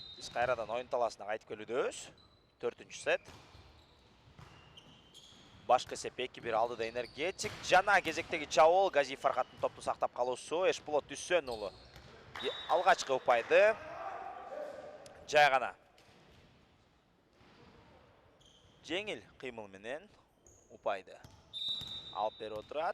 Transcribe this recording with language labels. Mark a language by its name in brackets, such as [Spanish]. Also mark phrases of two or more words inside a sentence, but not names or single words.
[Kazakh] кайрадан ойын таласына қайтып келудебиз. 4-ші сет. [Kyrgyz] Башкы есеп 2-1 алдыда Энергетик. Жана кезектеги чабуул Гази Фархаттын топту сактап калуусу. Эшболот Дүсөнұлы алгачкы упайды. Жай гана жеңил кыймыл менен упайды алып берип отурат.